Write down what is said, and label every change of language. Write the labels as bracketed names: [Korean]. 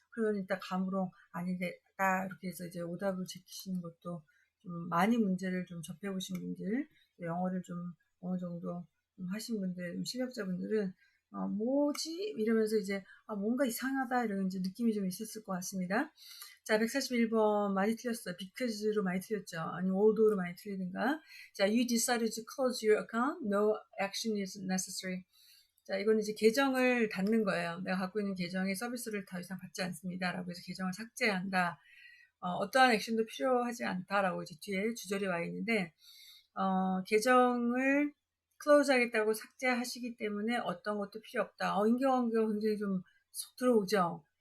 [Korean] 그러면 일단 감으로 아니다 이렇게 해서 이제 오답을 제키시는 것도 좀 많이 문제를 좀 접해보신 분들, 영어를 좀 어느 정도 좀 하신 분들, 좀 실력자분들은 뭐지? 이러면서 이제 뭔가 이상하다 이런 이제 느낌이 좀 있었을 것 같습니다. 자, 141번 많이 틀렸어요. because로 많이 틀렸죠. 아니면 although로 많이 틀리든가. [English] 자, you decided to close your account. No action is necessary. [Korean] 자, 이건 이제 계정을 닫는 거예요. 내가 갖고 있는 계정의 서비스를 더 이상 받지 않습니다. 라고 해서 계정을 삭제한다. 어떠한 액션도 필요하지 않다라고 이제 뒤에 주절이 와 있는데, 계정을 클로즈 하겠다고 삭제하시기 때문에 어떤 것도 필요 없다. 인과관계가 굉장히 좀 속 들어오죠.